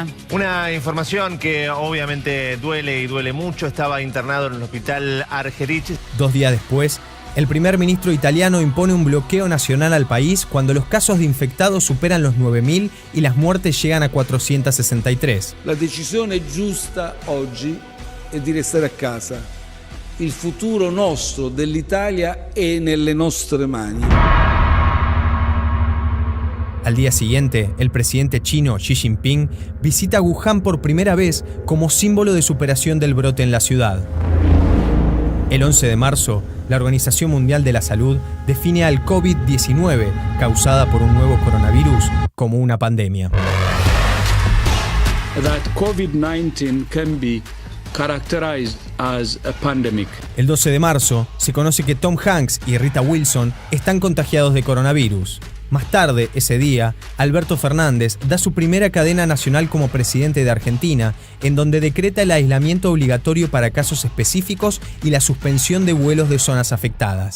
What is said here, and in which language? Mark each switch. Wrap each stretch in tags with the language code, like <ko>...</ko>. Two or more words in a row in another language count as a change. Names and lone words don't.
<es>Una información que obviamente duele y duele mucho. Estaba internado en el hospital Argerich. 2 días después, el primer ministro italiano impone un bloqueo nacional al país cuando los casos de infectados superan los 9.000 y las muertes llegan a 463.</es> <it>La decisione giusta oggi è di restare a casa. Il futuro nostro dell'Italia è nelle nostre mani.</it> <es>Al día siguiente, el presidente chino Xi Jinping visita Wuhan por primera vez como símbolo de superación del brote en la ciudad. El 11 de marzo, la Organización Mundial de la Salud define al COVID-19, causada por un nuevo coronavirus, como una pandemia.</es> <en>That COVID-19 can be characterized as a pandemic.</en> <es>El 12 de marzo, se conoce que Tom Hanks y Rita Wilson están contagiados de coronavirus. Más tarde, ese día, Alberto Fernández da su primera cadena nacional como presidente de Argentina, en donde decreta el aislamiento obligatorio para casos específicos y la suspensión de vuelos de zonas afectadas.</es>